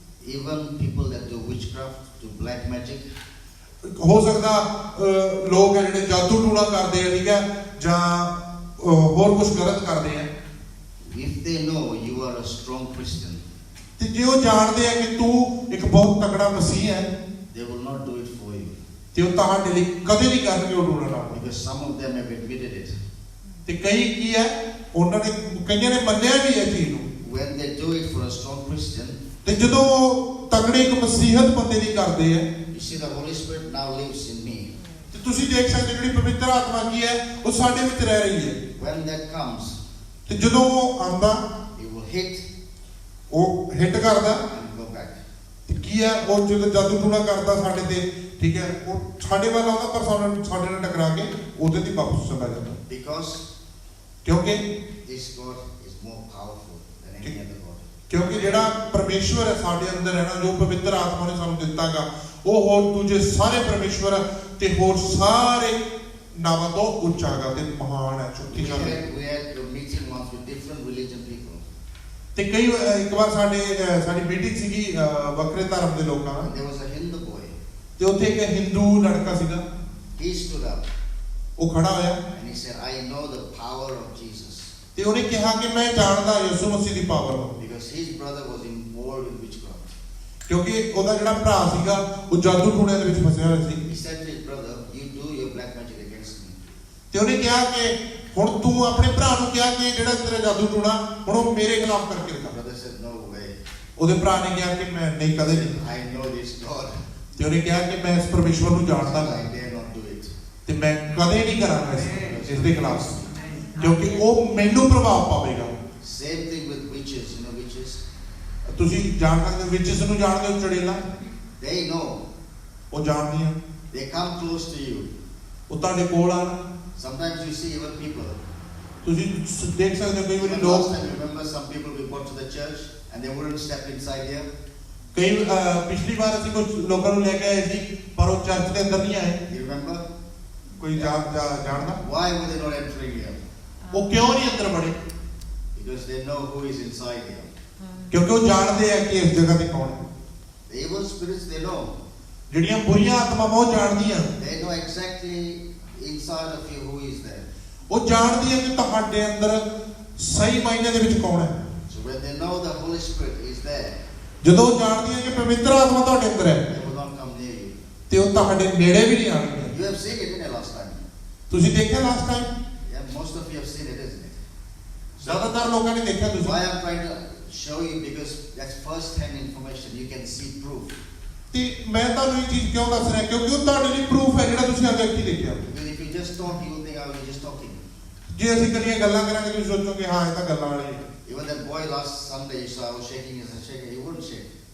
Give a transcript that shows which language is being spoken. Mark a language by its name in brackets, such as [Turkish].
[English] Even people that do witchcraft, do black magic, [Punjabi] ਹੋ ਸਕਦਾ ਲੋਕ ਹੈ ਜਿਹੜੇ ਜਾਦੂ ਟੂਣਾ ਕਰਦੇ ਆ, ਠੀਕ ਹੈ, ਜਾਂ ਹੋਰ ਕੁਝ ਗਲਤ ਕਰਦੇ ਆ, [English] if they know you are a strong Christian, [Punjabi] ਤੇ ਜੇ ਉਹ ਜਾਣਦੇ ਆ ਕਿ ਤੂੰ ਇੱਕ ਬਹੁਤ ਤਕੜਾ ਮਸੀਹ ਹੈ, [English] they will not do it for you. [Punjabi] ਤੇ ਉਹ ਤੁਹਾਡੇ ਲਈ ਕਦੇ ਨਹੀਂ ਕਰਨਗੇ ਉਹ ਟੂਣਾ ਨਾ। [English] Because some of them have admitted it. [Punjabi] ਤੇ ਕਈ ਕੀ ਹੈ, ਉਹਨਾਂ ਨੇ ਕਈਆਂ ਨੇ ਮੰਨਿਆ ਵੀ ਹੈ ਚੀਜ਼ ਨੂੰ। [English] When they do it for a strong Christian, [Punjabi] ਤੇ ਜਦੋਂ ਤਕੜੇ ਇੱਕ ਮਸੀਹਤ ਬੰਦੇ ਦੀ ਕਰਦੇ ਆ, [English] you see the Holy Spirit now lives in me. [Punjabi] ਤੇ ਤੁਸੀਂ ਦੇਖ ਸਕਦੇ ਜਿਹੜੀ ਪਵਿੱਤਰ ਆਤਮਾ ਕੀ ਹੈ ਉਹ ਸਾਡੇ ਵਿੱਚ ਰਹਿ ਰਹੀ ਹੈ। [English] When that comes, [Punjabi] ਤੇ ਜਦੋਂ ਉਹ ਆਂਦਾ [English] it will hit [Punjabi] ਉਹ ਹਿੱਟ ਕਰਦਾ, [English] and go back. [Punjabi] ਤੇ ਕੀ ਹੈ ਉਹ ਜਦੋਂ ਜਾਦੂ ਟੂਣਾ ਕਰਦਾ ਸਾਡੇ ਤੇ, ਠੀਕ ਹੈ, ਉਹ ਸਾਡੇ ਵੱਲ ਆਉਂਦਾ ਪਰ ਸਾਡੇ ਨਾਲ ਟਕਰਾ ਕੇ ਉਹਦੇ ਦੀ ਵਾਪਸ ਚਲਾ ਜਾਂਦਾ, [English] Because [Punjabi] ਕਿਉਂਕਿ [English] this God is more powerful than any other God. [Punjabi] ਕਿਉਂਕਿ ਜਿਹੜਾ ਪਰਮੇਸ਼ਵਰ ਹੈ ਸਾਡੇ ਅੰਦਰ ਹੈ ਨਾ, ਜੋ ਪਵਿੱਤਰ ਆਤਮਾ ਨੇ ਸਾਨੂੰ ਦਿੱਤਾਗਾ, ਉਹ ਹੋਰ ਦੂਜੇ ਸਾਰੇ ਪਰਮੇਸ਼ਵਰ ਤੇ ਹੋਰ ਸਾਰੇ ਨਾਵਾਂ ਤੋਂ ਉੱਚਾ ਹੈਗਾ ਤੇ ਮਹਾਨ ਹੈ, ਸ਼ਕਤੀਸ਼ਾਲੀ। [English] We had a meeting once with different religion people. [Punjabi] ਤੇ ਇੱਕ ਵਾਰ ਸਾਡੀ ਮੀਟਿੰਗ ਸੀਗੀ ਵੱਖਰੇ ਧਰਮ ਦੇ ਲੋਕਾਂ ਨਾਲ, [English] And there was a Hindu boy. [Punjabi] ਤੇ ਉੱਥੇ ਇੱਕ ਹਿੰਦੂ ਲੜਕਾ ਸੀਗਾ, [English] He stood up [Punjabi] ਉਹ ਖੜਾ ਹੋਇਆ [English] and he said, I know the power of Jesus. [Punjabi] ਤੇ ਉਹਨੇ ਕਿਹਾ ਕਿ ਮੈਂ ਜਾਣਦਾ ਯਿਸੂ ਮਸੀਹ ਦੀ ਪਾਵਰ ਨੂੰ, [English] Because his brother was involved in witchcraft. [Punjabi] ਕਿਉਂਕਿ ਉਹਦਾ ਜਿਹੜਾ ਭਰਾ ਸੀਗਾ ਉਹ ਜਾਦੂ ਟੂਣਿਆਂ ਦੇ ਵਿੱਚ ਫਸਿਆ ਹੋਇਆ ਸੀ। [English] He said to his brother, you do your black magic against me. [Punjabi] ਤੇ ਉਹਨੇ ਕਿਹਾ ਕਿ ਹੁਣ ਤੂੰ ਆਪਣੇ ਭਰਾ ਨੂੰ ਕਿਹਾ ਕਿ ਜਿਹੜਾ ਤੇਰਾ ਜਾਦੂ ਟੂਣਾ ਹੁਣ ਉਹ ਮੇਰੇ ਖਿਲਾਫ ਕਰਕੇ [English] The [Punjabi] ਦਿਖਾ। [English] brother said, no way. [Punjabi] ਉਹਦੇ ਭਰਾ ਨੇ ਕਿਹਾ ਕਿ ਮੈਂ ਨਹੀਂ, ਕਦੇ ਨਹੀਂ। [English] I know this God. [Punjabi] ਤੇ ਉਹਨੇ ਕਿਹਾ ਕਿ ਮੈਂ ਇਸ ਪਰਮੇਸ਼ਵਰ ਨੂੰ ਜਾਣਦਾ [English] I dare not do it. [Punjabi] ਤੇ ਮੈਂ ਕਦੇ ਨਹੀਂ ਕਰਾਂਗਾ ਇਸ ਦੇ ਖਿਲਾਫ, ਕਿਉਂਕਿ ਉਹ ਮੈਨੂੰ ਪ੍ਰਭਾਵ ਪਾਵੇਗਾ। [English] Same thing with witches. You know witches? [Punjabi] ਤੁਸੀਂ ਜਾਣ ਸਕਦੇ ਹੋ ਵਿਚਿਸ ਨੂੰ ਜਾਣਦੇ ਹੋ, ਚੜੇਲਾ [English] They know. [Punjabi] ਉਹ ਜਾਣਦੀਆਂ, [English] They come close to you. [Punjabi] ਉਹ ਤੁਹਾਡੇ ਕੋਲ ਆਣ। [English] Sometimes you see even people. [Punjabi] ਤੁਸੀਂ ਦੇਖ ਸਕਦੇ ਹੋ ਕਈ ਵਾਰੀ [English] Even [Punjabi] ਲੋਕ, [English] last time, remember some people we brought to the church and they wouldn't step inside here. [Punjabi] ਕਈ ਪਿਛਲੀ ਵਾਰ ਅਸੀਂ ਕੁਝ ਲੋਕਾਂ ਨੂੰ ਲੈ ਕੇ ਆਏ ਸੀ ਪਰ ਉਹ ਚਰਚ ਦੇ ਅੰਦਰ ਨਹੀਂ ਆਏ। [English] You remember? [Punjabi] ਕੋਈ ਜਾਣਦਾ [English] Why were they not entering here? [Punjabi] ਉਹ ਕਿਉਂ ਨਹੀਂ ਅੰਦਰ ਵੜੇ? [English] Because they know who is inside here. [Punjabi] ਕਿਉਂਕਿ ਉਹ ਜਾਣਦੇ ਆ ਕਿ ਇਸ ਜਗ੍ਹਾ ਤੇ ਕੌਣ ਹੈ। [English] The evil spirits, they know. [Punjabi] ਜਿਹੜੀਆਂ ਬੁਰੀਆਂ ਆਤਮਾਵਾਂ ਉਹ ਜਾਣਦੀਆਂ, [English] They know exactly inside of you who is there. [Punjabi] ਉਹ ਜਾਣਦੀਆਂ ਕਿ ਤੁਹਾਡੇ ਅੰਦਰ ਸਹੀ ਮਾਇਨੇ ਦੇ ਵਿੱਚ ਕੌਣ ਹੈ। [English] So when they know the Holy Spirit is there, [Punjabi] ਜਦੋਂ ਉਹ ਜਾਣਦੀਆਂ ਕਿ ਪਵਿੱਤਰ ਆਤਮਾ ਤੁਹਾਡੇ ਅੰਦਰ ਹੈ [English] they will not come near you. [Punjabi] ਤੇ ਉਹ ਤੁਹਾਡੇ ਨੇੜੇ ਵੀ ਨਹੀਂ ਆਣਗੇ। [English] You have seen it, didn't you, last time? [Punjabi] ਤੁਸੀਂ ਦੇਖਿਆ [English] Last time? Yeah, most of you have seen it, isn't it? [Punjabi] ਜ਼ਿਆਦਾਤਰ ਲੋਕਾਂ ਨੇ ਦੇਖਿਆ। ਤੁਸੀਂ [English] Why I'm trying to show you, because that's first-hand information. You can see proof. [Punjabi] ਤੇ ਮੈਂ ਤੁਹਾਨੂੰ ਇਹ ਚੀਜ਼ ਕਿਉਂ ਦੱਸ ਰਿਹਾ, ਕਿਉਂਕਿ ਉਹ ਤੁਹਾਡੇ ਲਈ ਪ੍ਰੂਫ ਹੈ ਜਿਹੜਾ ਤੁਸੀਂ ਆਪਣੀ ਅੱਖੀਂ ਦੇਖਿਆ। [English] Because if you just talk, you will think, oh, you're just talking. [Punjabi] ਜੇ ਅਸੀਂ ਕਲੀਆਂ ਗੱਲਾਂ ਕਰਾਂਗੇ ਤੁਸੀਂ ਸੋਚੋਗੇ ਹਾਂ ਇਹ ਤਾਂ ਗੱਲਾਂ ਵਾਲੀ ਹੈ। [English] Even that boy last Sunday, you saw, I was shaking his hand, shaking. He wouldn't shake.